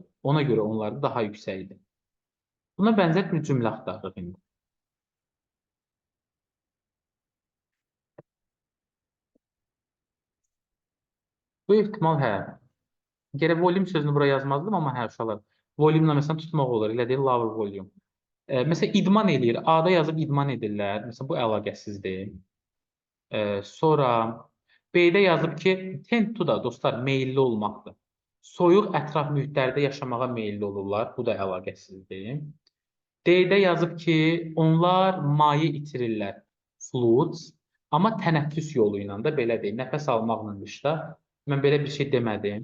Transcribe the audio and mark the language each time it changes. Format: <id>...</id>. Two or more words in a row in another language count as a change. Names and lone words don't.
<az>Ona görə onlarda daha yüksəkdir. Buna bənzər bir cümlə axtarırıq indi. Bu ehtimal hə. Gərək volume sözünü buraya yazmazdım, amma hə uşaqlar. Volume-la məsələn tutmaq olur. Elə deyil,</az> <en>lower volume.</en> <az>Məsələn, idman eləyir. A-da yazıb idman edirlər. Məsələn, bu əlaqəsizdir. Sonra B-də yazıb ki,</az> <en>tend to</en> <az>da dostlar meyilli olmaqdır. Soyuq ətraf mühitlərdə yaşamağa meyilli olurlar. Bu da əlaqəsizdir. D-də yazıb ki, onlar maye itirirlər. Fluids. Amma tənəffüs yolu ilə də belə deyil. Nəfəs almaqla dışda. Mən belə bir şey demədim.</az>